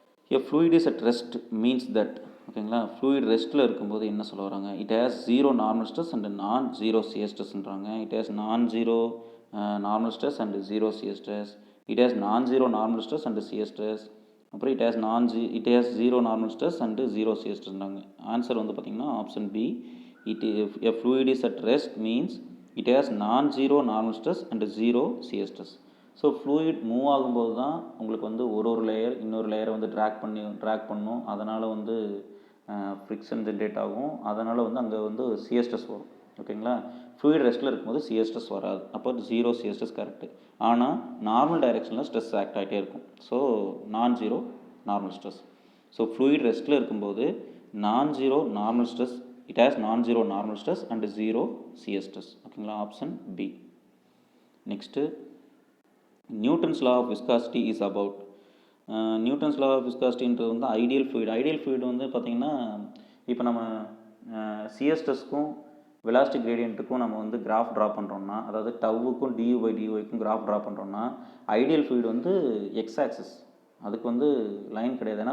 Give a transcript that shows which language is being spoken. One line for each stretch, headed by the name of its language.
English: A fluid is at rest means that,
Tamil: ஓகேங்களா, fluid ரெஸ்ட்டில் இருக்கும்போது என்ன சொல்ல வராங்க,
English: It has zero normal stress and non zero CS ஸ்ட்ரெஸ்ன்றாங்க. It has non zero normal stress and zero CS stress. It has non zero normal stress and CS stress. அப்புறம் it has zero normal stress and zero CS ஸ்ட்ரெஸ்ன்றாங்க.
Tamil: Answer வந்து பார்த்திங்கன்னா option B.
English: A fluid is at rest means it has non-zero normal stress and zero shear stress.
Tamil: So fluid move ஆகும்போது தான் உங்களுக்கு வந்து ஒரு layer இன்னொரு லேயரை வந்து ட்ராக் பண்ணும். அதனால் வந்து ஃப்ரிக்ஷன் ஜென்ரேட் ஆகும். அதனால் வந்து அங்கே வந்து சிஎஸ் ஸ்ட்ரெஸ் வரும். ஓகேங்களா, ஃப்ளூயிட் ரெஸ்ட்டில் இருக்கும்போது சிஎஸ் ஸ்ட்ரெஸ் வராது. அப்போ ஜீரோ சிஎஸ் ஸ்ட்ரெஸ் கரெக்டு. ஆனால் நார்மல் டைரெக்ஷனில் ஸ்ட்ரெஸ் ஆக்ட் ஆகிட்டே இருக்கும். ஸோ நான் zero normal stress. So fluid ரெஸ்ட்டில் இருக்கும்போது நான் zero normal stress,
English: it has non-zero normal stress and zero shear stress.
Tamil: ஓகேங்களா, option B.
English: Next, Newton's law of viscosity is about.
Tamil: Newton's law of விஸ்காசிட்டின்றது வந்து ideal fluid வந்து பார்த்திங்கன்னா, இப்போ நம்ம CS ஸ்ட்ரெஸ்க்கும் velocity கிரேடியண்ட்டுக்கும் நம்ம வந்து கிராஃப் ட்ரா பண்ணுறோம்னா, அதாவது டவ்வுக்கும் டியூ/டிஒய்க்கும் கிராஃப் ட்ரா பண்ணுறோம்னா, ஐடியல் ஃப்ளூயிட் வந்து எக்ஸ் ஆக்சிஸ், அதுக்கு வந்து லைன் கிடையாது.